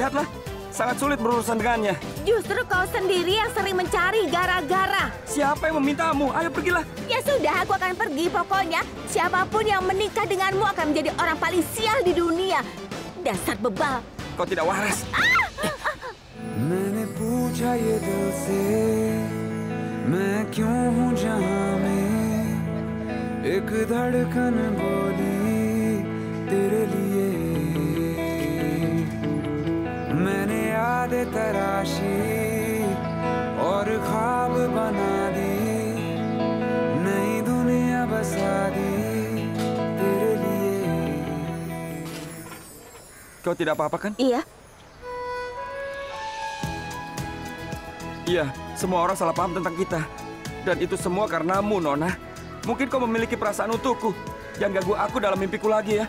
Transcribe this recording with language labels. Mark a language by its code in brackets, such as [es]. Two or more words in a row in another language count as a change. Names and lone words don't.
[id] Lihatlah, sangat sulit berurusan dengannya. Justru kau sendiri yang sering mencari gara-gara. Siapa yang memintamu? Ayo pergilah. Ya sudah, aku akan pergi. Pokoknya, siapapun yang menikah denganmu akan menjadi orang paling sial di dunia. Dasar bebal. Kau tidak waras. [hi] मैंने पूछा ये दिल से मैं क्यों हूँ जहाँ में एक धड़कन बोली तेरे लिए मैंने यादें तराशी और ख्वाब बना दी नई दुनिया बसा दी तेरे लिए. [id] Kau tidak apa-apa kan? Iya. Iya, semua orang salah paham tentang kita. Dan itu semua karenamu, Nona. Mungkin kau memiliki perasaan untukku. Jangan ganggu aku dalam mimpiku lagi ya.